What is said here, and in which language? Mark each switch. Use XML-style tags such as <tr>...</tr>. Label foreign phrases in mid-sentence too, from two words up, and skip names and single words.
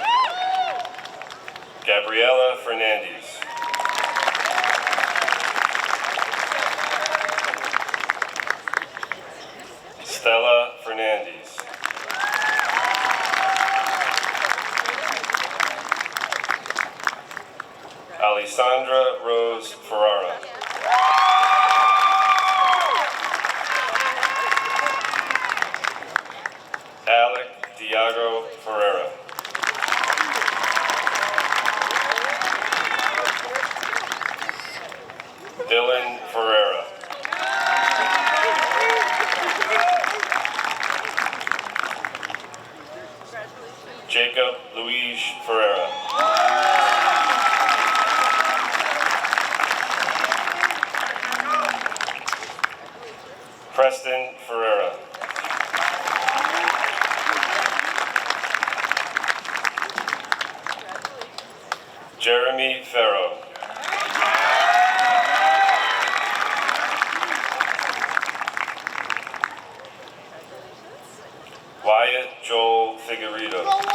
<en>Gabriela Fernandez. Stella Fernandez. Alessandra Rose Ferrara. Alec Diago Ferreira. Dylan Ferreira. Jacob Luis Ferreira. Preston Ferreira. Jeremy Farrow. Wyatt Joel Figueredo.</en>